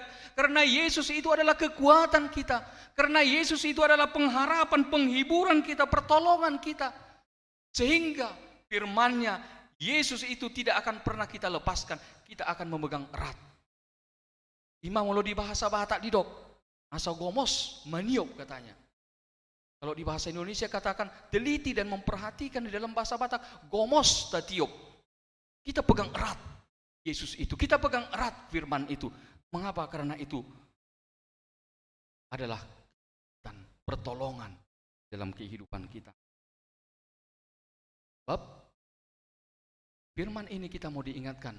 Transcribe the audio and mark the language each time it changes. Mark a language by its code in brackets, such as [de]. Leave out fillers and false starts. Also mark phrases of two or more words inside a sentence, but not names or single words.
[id] Karena Yesus itu adalah kekuatan kita. Karena Yesus itu adalah pengharapan, penghiburan kita, pertolongan kita. Sehingga firman-Nya, Yesus itu tidak akan pernah kita lepaskan. Kita akan memegang erat. Imam kalau di bahasa Batak [btk] di dok, asa gomos maniop [id] katanya. Kalau di bahasa Indonesia katakan teliti dan memperhatikan, di dalam bahasa Batak [btk] gomos tatiop. [id] Kita pegang erat Yesus itu, kita pegang erat firman itu. Mengapa? Karena itu adalah dan pertolongan dalam kehidupan kita. Sebab firman ini kita mau diingatkan.